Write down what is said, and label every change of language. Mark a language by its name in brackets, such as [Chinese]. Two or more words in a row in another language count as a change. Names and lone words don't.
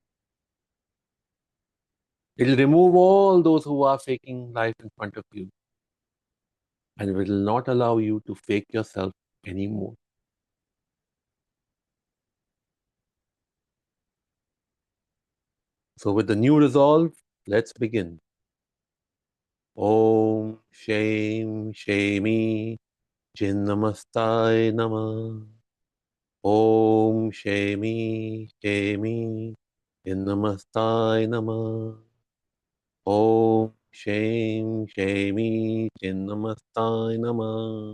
[English] It'll remove all those who are faking life in front of you, and it will not allow you to fake yourself anymore. So, with the new resolve, let's begin. [Sanskrit] ओम् शेम् शेमि छिन्नमस्तै नम. ओम् शेमि शेमि छिन्नमस्तै नम. ओम् शेम् शेमि छिन्नमस्तै नम.